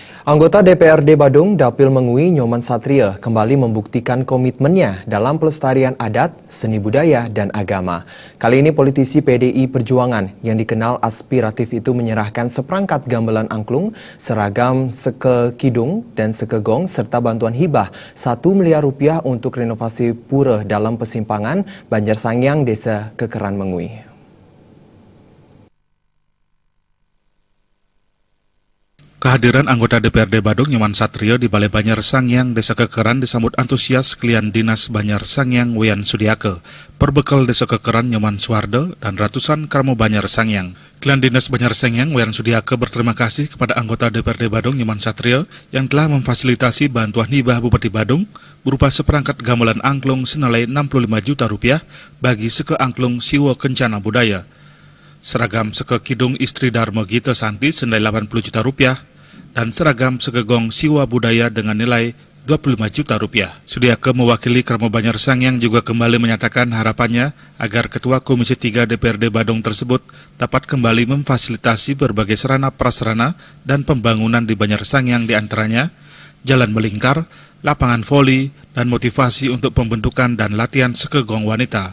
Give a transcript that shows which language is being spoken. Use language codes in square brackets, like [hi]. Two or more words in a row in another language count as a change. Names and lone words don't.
[id] Anggota DPRD Badung, Dapil Mengui Nyoman Satria, kembali membuktikan komitmennya dalam pelestarian adat, seni budaya, dan agama. Kali ini politisi PDI Perjuangan yang dikenal aspiratif itu menyerahkan seperangkat gamelan angklung, seragam seke kidung dan seke gong, serta bantuan hibah 1 miliar rupiah untuk renovasi pura dalam Pesimpangan, Banjarsangyang, Desa Kekeran Mengui. Kehadiran anggota DPRD Badung Nyoman Satria di Balai Banjarsangyang, Desa Kekeran disambut antusias klien Dinas Banjarsangyang Wayan Sudiake, perbekal Desa Kekeran Nyoman Suwardo dan ratusan Kramo Banjarsangyang. Klien Dinas Banjarsangyang Wayan Sudiake berterima kasih kepada anggota DPRD Badung Nyoman Satria yang telah memfasilitasi bantuan hibah Bupati Badung berupa seperangkat gamelan angklung senilai 65 juta rupiah bagi seke angklung Siwo Kencana Budaya. Seragam seke kidung istri Darmo Gita Santi senilai 80 juta rupiah, dan seragam segegong Siwa Budaya dengan nilai 25 juta rupiah. Sudiake mewakili Kramo Banjarsangyang juga kembali menyatakan harapannya agar Ketua Komisi 3 DPRD Badung tersebut dapat kembali memfasilitasi berbagai sarana prasarana dan pembangunan di Banjarsangyang, diantaranya jalan melingkar, lapangan voli, dan motivasi untuk pembentukan dan latihan segegong wanita.